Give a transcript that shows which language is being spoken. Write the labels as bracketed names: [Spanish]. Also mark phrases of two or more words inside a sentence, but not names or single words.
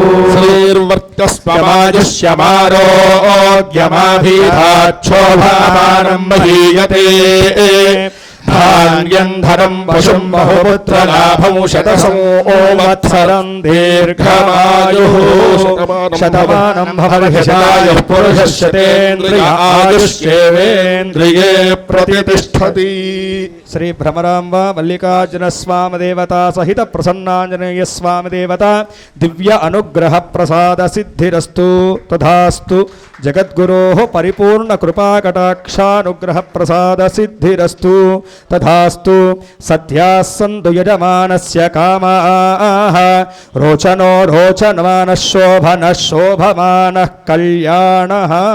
[Sanskrit] श्रीर्वर्चस्वमाजुष्यमारोग्यमाभिधाच्छोभामानं महीयते धान्यं धनं पशुं बहुपुत्रलाभं शतसंवत्सरं दीर्घमायुः शतमानं भवति पुरुषस्यतेन्द्रिय आयुष्येवेन्द्रिये प्रतिष्ठति। శ్రీ భ్రమరాంబ మల్లికార్జున స్వామి దేవత సహిత ప్రసన్నాంజనేయ స్వామి దేవత దివ్య అనుగ్రహ ప్రసాద సిద్ధిరస్తు తథాస్తు జగద్గురోః పరిపూర్ణ కృపాకటాక్షానుగ్రహ ప్రసాద సిద్ధిరస్తు తథాస్తు సత్యాः సంతు యజమానస్య కామాః రోచనో రోచమానః శోభనః శోభమానః కళ్యాణః।